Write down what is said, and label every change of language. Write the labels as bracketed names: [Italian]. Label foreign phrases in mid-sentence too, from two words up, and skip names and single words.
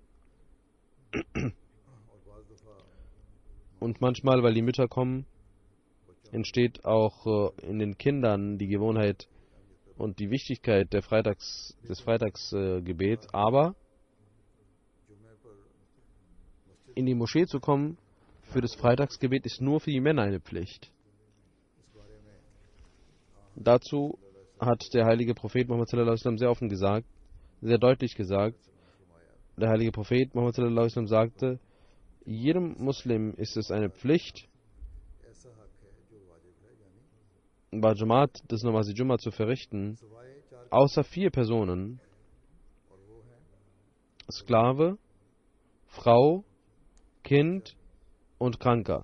[German] Und manchmal, weil die Mütter kommen, entsteht auch in den Kindern die Gewohnheit und die Wichtigkeit des Freitagsgebets. Aber in die Moschee zu kommen für das Freitagsgebet ist nur für die Männer eine Pflicht. Dazu hat der heilige Prophet Muhammad [Arabic] صلى الله عليه وسلم [German] sehr offen gesagt, sehr deutlich gesagt. Der heilige Prophet Muhammad [Arabic] صلى الله عليه وسلم [German] sagte: jedem Muslim ist es eine Pflicht, bei Jamaat das [Urdu] نماز جمعہ [German] zu verrichten, außer 4 Personen: Sklave, Frau, Kind und Kranker.